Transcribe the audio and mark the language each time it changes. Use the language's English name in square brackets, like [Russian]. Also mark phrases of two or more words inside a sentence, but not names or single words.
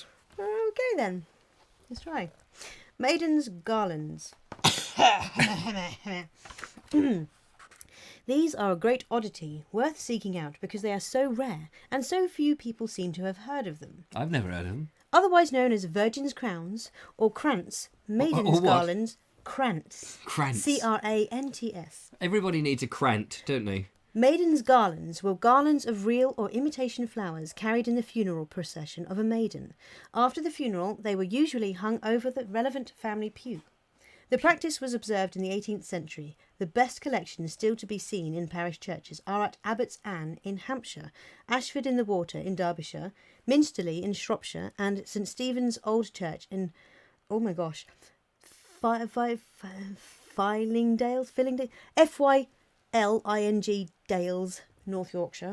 [English] Okay then. Let's try. Maidens' garlands. These are a great oddity, worth seeking out because they are so rare and so few people seem to have heard of them. I've never heard of them. Otherwise known as virgins' crowns or krantz, maidens' garlands, krantz. Krantz. Krants. Everybody needs a krant, don't they? Maidens' garlands were garlands of real or imitation flowers carried in the funeral procession of a maiden. After the funeral, they were usually hung over the relevant family pew. The practice was observed in the 18th century. The best collections still to be seen in parish churches are at Abbots Ann in Hampshire, Ashford in the Water in Derbyshire, Minsterley in Shropshire, and St Stephen's Old Church in, Fylingdales, F-Y-L-I-N-G Dales, North Yorkshire.